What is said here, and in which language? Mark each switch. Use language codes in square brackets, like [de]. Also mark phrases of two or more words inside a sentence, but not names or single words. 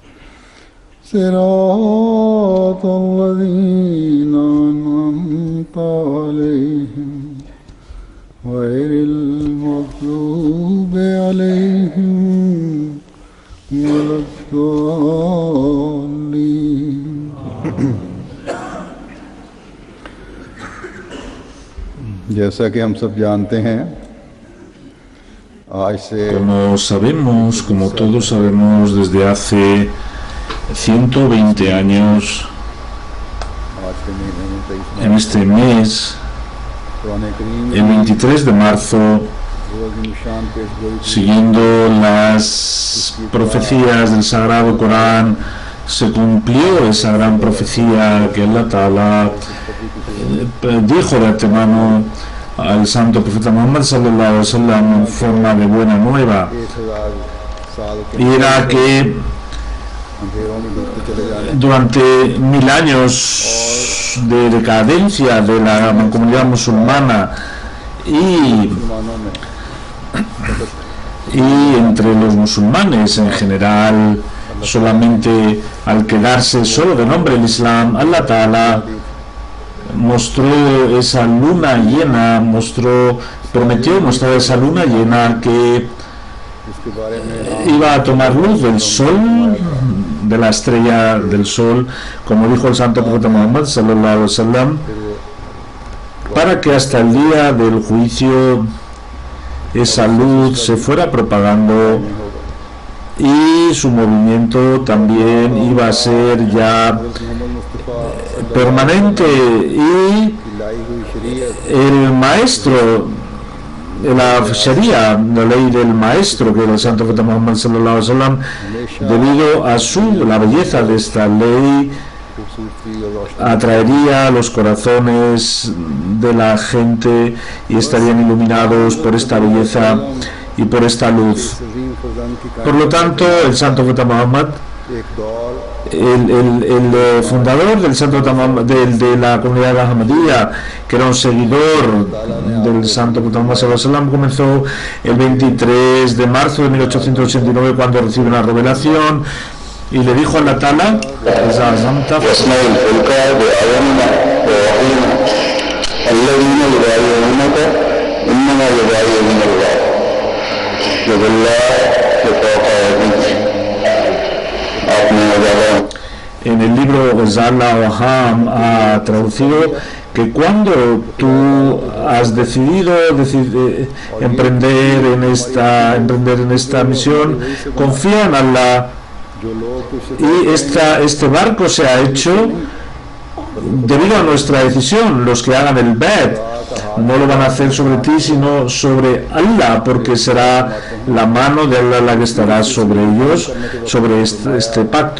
[ar] صراط الذين أنعمت عليهم غير المغضوب عليهم ولا الضالين [ur] جیسا کہ ہم سب جانتے ہیں آج سے [es] Como todos sabemos, desde hace 120 años, [ur] آج کے مہینے میں 23 [es] en este mes, [ur] قرآن کریم [es] el 23 de marzo, [ur] روز نشان پیشگوئی کی [es] siguiendo las profecías del Sagrado Corán, se cumplió esa gran profecía que [ar] الله تعالى [es] dijo de antemano al santo profeta Muhammad [ar] صلى الله عليه وسلم [es] en forma de buena nueva, [ur] 1000 سال کے [es] y era que [ur] اندھیروں میں ڈوبتے چلے جانے [es] durante 1000 años de decadencia de la comunidad musulmana y [ur] مسلمانوں میں [es] entre los musulmanes en general, solamente al quedarse solo de nombre el Islam, [ar] الله تعالى [es] mostró esa luna llena, prometió mostrar esa luna llena que [ur] جس کے بارے میں [es] iba a tomar luz del sol, de la estrella del sol, como dijo el santo profeta Muhammad [ar] صلى الله عليه وسلم, [es] para que hasta el día del juicio esa luz se fuera propagando y su movimiento también iba a ser ya [ur] محمد مصطفیٰ [es] permanente, y [ur] لائی ہوئی شریعت [es] el maestro, la Sharia, la ley del maestro, que era el santo profeta Muhammad [ar] صلى الله عليه وسلم, [es] debido a la belleza de esta ley, [ur] خوبصورتی اور روشنی [es] atraería los corazones de la gente y estarían iluminados por esta belleza y por esta luz. [ur] عظیم فرزند کی [es] Por lo tanto, el santo profeta Muhammad, [ur] ایک دور [es] el fundador del santo profeta Muhammad, de la comunidad Ahmadiyya, que era un seguidor del santo profeta Muhammad [ar] صلى الله عليه وسلم, [es] comenzó el 23 de marzo de 1889 cuando recibe una revelación y le dijo a [ar] الله تعالى: يصنع الفلك بأعيننا ووحينا الذين يبايعونك إنما يبايعون الله يد الله فوق أيديهم [ur] آپ نے زیادہ [es] En el libro Zala Waham ha traducido que cuando tú has decidido emprender en esta misión, confía en Allah, [ur] جو لوگ کچھ [es] y este barco se ha hecho debido a nuestra decisión. Los que hagan el bet no lo van a hacer sobre ti, sino sobre Allah, porque será la mano de Allah la que estará sobre ellos, sobre este pacto.